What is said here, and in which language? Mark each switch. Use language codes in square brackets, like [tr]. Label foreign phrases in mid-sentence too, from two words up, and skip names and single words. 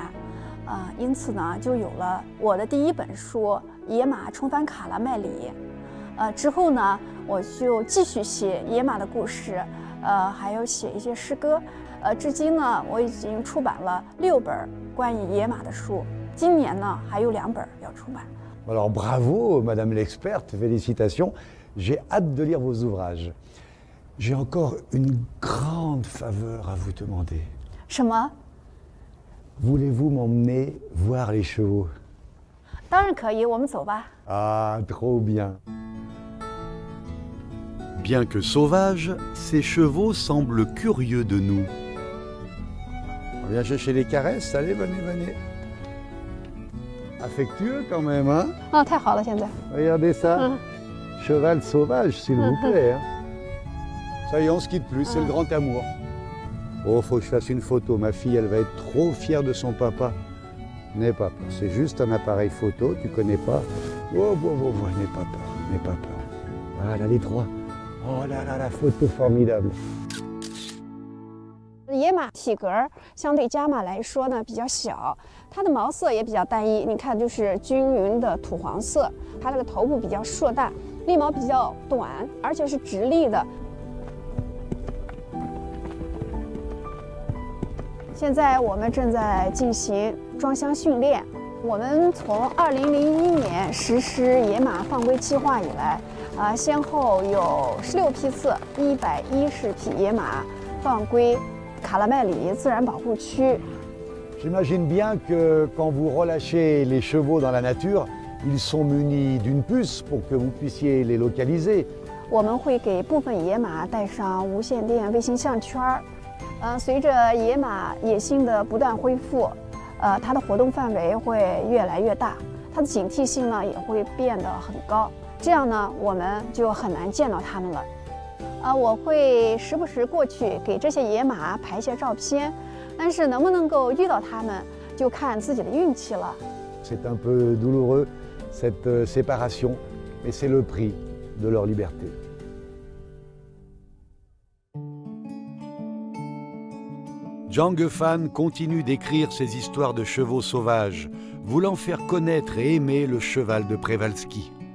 [zh] 因此呢，就有了我的第一本书《野马重返卡拉麦里》。之后呢，我就继续写野马的故事，还有写一些诗歌。至今呢，我已经出版了6本关于野马的书。今年呢，还有2本要出版。 [fr] Alors bravo, Madame l'experte, félicitations. J'ai hâte de lire vos ouvrages. J'ai encore une grande faveur à vous demander. [zh] 什么？ [fr] Voulez-vous m'emmener voir les chevaux? [zh] 当然可以，我们走吧。 [fr] Ah, trop bien. Bien que sauvages, ces chevaux semblent curieux de nous. On vient chercher les caresses, allez, venez, venez. Affectueux quand même, hein? [zh] 太好了，现在。 [fr] Regardez ça. Cheval sauvage, s'il vous plaît. Hein? Ça y est, on se quitte plus, c'est le grand amour. Oh, faut que je fasse une photo. Ma fille, elle va être trop fière de son papa. N'aie pas peur. C'est juste un appareil photo, tu connais pas. Oh, n'aie pas peur, n'aie pas peur. Voilà, les trois. Oh là là, la photo formidable. [zh] 野马体格相对家马来说呢比较小，它的毛色也比较单一，你看就是均匀的土黄色。它这个头部比较硕大，立毛比较短，而且是直立的。现在我们正在进行装箱训练。我们从2001年实施野马放归计划以来，先后有16批次110匹野马放归卡拉麦里自然保护区。 [fr] J'imagine bien que quand vous relâchez les chevaux dans la nature, ils sont munis d'une puce pour que vous puissiez les localiser. [zh] 我们会给部分野马带上无线电卫星项圈儿。随着野马野性的不断恢复，它的活动范围会越来越大，它的警惕性呢也会变得很高。这样呢，我们就很难见到它们了。我会时不时过去给这些野马拍一些照片。但是能不能够遇到它们，就看自己的运气了。 [fr] C'est un peu douloureux cette séparation, mais c'est le prix de leur liberté. Zhang Hefan continue d'écrire ses histoires de chevaux sauvages, voulant faire connaître et aimer le cheval de Przewalski.